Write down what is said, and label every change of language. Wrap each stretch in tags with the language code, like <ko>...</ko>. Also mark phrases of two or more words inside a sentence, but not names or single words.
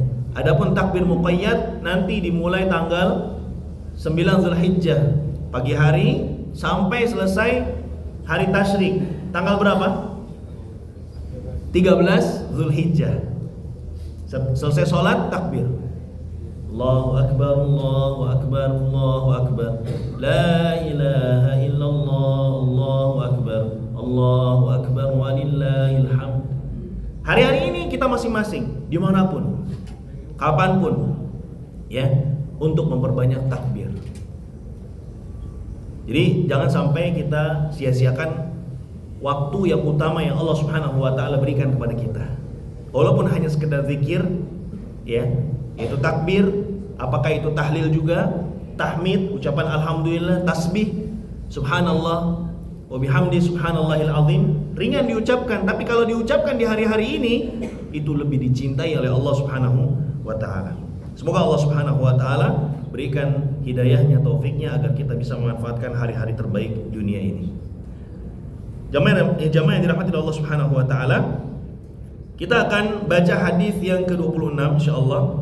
<id>Adapun takbir muqayyad nanti dimulai tanggal 9 Zulhijjah pagi hari sampai selesai hari tasyrik. Tanggal berapa? 13 Zulhijjah. Selesai sholat takbir.</id> <ar>الله أكبر، الله أكبر، الله أكبر. لا إله إلا الله، الله أكبر، الله أكبر، ولله الحمد.</ar> <id>Hari-hari ini kita masing-masing, dimanapun, kapanpun, ya, untuk memperbanyak takbir. Jadi jangan sampai kita sia-siakan waktu yang utama yang</id> <ar>الله سبحانه وتعالى</ar> <id>berikan kepada kita. Walaupun hanya sekedar zikir, ya, yaitu takbir, apakah itu tahlil juga, tahmid, ucapan alhamdulillah, tasbih,</id> <ar>سبحان الله، وبحمده سبحان الله العظيم,</ar> <id>ringan diucapkan, tapi kalau diucapkan di hari-hari ini itu lebih dicintai oleh</id> <ar>الله سبحانه وتعالى.</ar> <id>Semoga</id> <ar>الله سبحانه وتعالى</ar> <id>berikan hidayahnya, taufiknya agar kita bisa memanfaatkan hari-hari terbaik dunia ini. Jamaah yang dirahmati</id> <ar>الله سبحانه وتعالى,</ar> <id>kita akan baca hadis yang ke-26 insyaallah.</id>